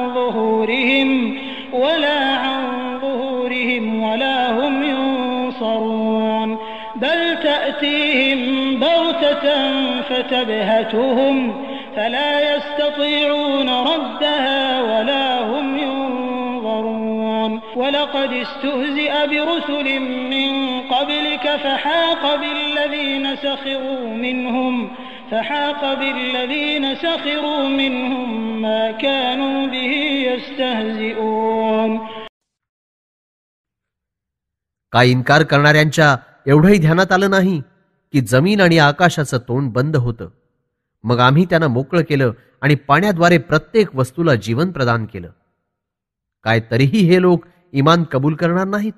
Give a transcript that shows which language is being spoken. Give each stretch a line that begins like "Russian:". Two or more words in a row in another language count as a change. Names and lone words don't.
Arabic: ظُهُورِهِمْ وَلَا هُمْ يُنصَرُونَ بَلْ تَأْتِيهِم بَغْتَةً فَتَبْهَتُهُمْ فَلَا يَسْتَطِيعُونَ رَدَّهَا وَلَا هُمْ يُنظَرُونَ وَلَقَدِ اسْتُهْزِئَ بِرُسُلٍ مِّن قَبْلِكَ فَحَاقَ بِالَّذِينَ سَخِرُوا مِنْهُم مَّا كَانُوا بِهِ يَسْتَهْزِئُونَ
Marathi: काय इन्कार करणाऱ्यांच्या एवढंही ध्यानात आलं नाही की जमीन आणि आकाशाचं तोंड बंद होतं. मग आम्ही त्यांना मोकळं केलं आणि पाण्याद्वारे प्रत्येक वस्तूला जीवन प्रदान केलं. काय तरीही हे लोक इमान कबूल करणार नाहीत?